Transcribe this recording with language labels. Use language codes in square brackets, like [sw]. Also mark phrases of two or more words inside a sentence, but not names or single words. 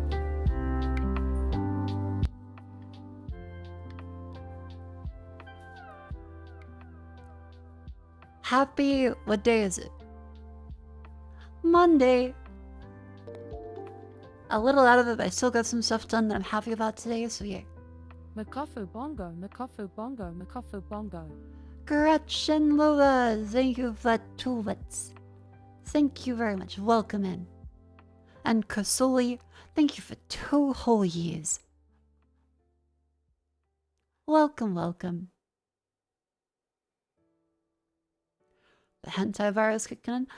[en] Happy, what day is it? Monday. A little out of it, but I still got some stuff done that I'm happy about today, so yeah. Makafu bongo, Makafu bongo, Makafu bongo. Gretchen Lua, thank you for 2 bits. Thank you very much, welcome in. And Kasuli, thank you for 2 whole years. Welcome, welcome. The hentai virus kicking in.